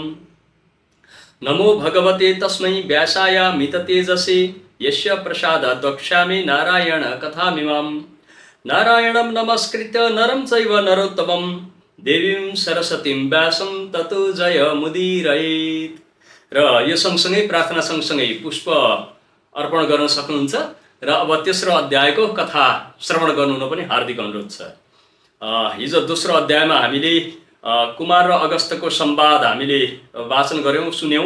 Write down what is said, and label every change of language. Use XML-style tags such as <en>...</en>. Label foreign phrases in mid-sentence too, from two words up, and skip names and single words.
<sa>नमो भगवते तस्मै व्यासाय मिततेजसे यस्य प्रसादात् वक्ष्यामि नारायण कथामिमाम्। नारायणं नमस्कृत्य नरं चैव नरोत्तमं देवीं सरस्वतीं व्यासं ततो जयमुदीरयेत्।</sa> <ne>र यो सँगसँगै प्रार्थना सँगसँगै पुष्प अर्पण गर्न सक्नुहुन्छ र अब तेस्रो अध्यायको कथा श्रवण गर्नु हुन पनि हार्दिक अनुरोध छ। हिजो दोस्रो अध्यायमा हामीले कुमार र अगस्त्यको संवाद हामीले वाचन गऱ्यौँ, सुन्यौँ।</ne>